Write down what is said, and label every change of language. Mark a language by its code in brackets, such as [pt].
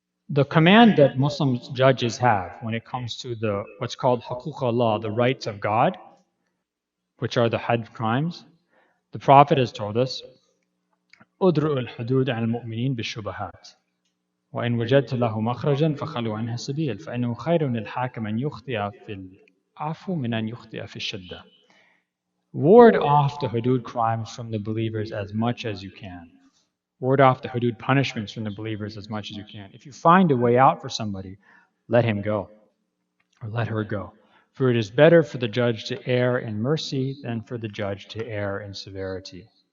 [en] The command that Muslim judges have when it comes to the what's called huquq Allah, the rights of God, which are the had crimes, the Prophet has told us, [ar] "Udru al-hudud al-mu'minin bi-shubahat." وإن وجدت له مخرجا فخلوا عنها السبيل فإنه خير للحاكم أن يخطئ في العفو من أن يخطئ في الشدة. [en] Ward off the hudud crimes from the believers as much as you can. Ward off the hudud punishments from the believers as much as you can. If you find a way out for somebody, let him go or let her go. For it is better for the judge to err in mercy than for the judge to err in severity.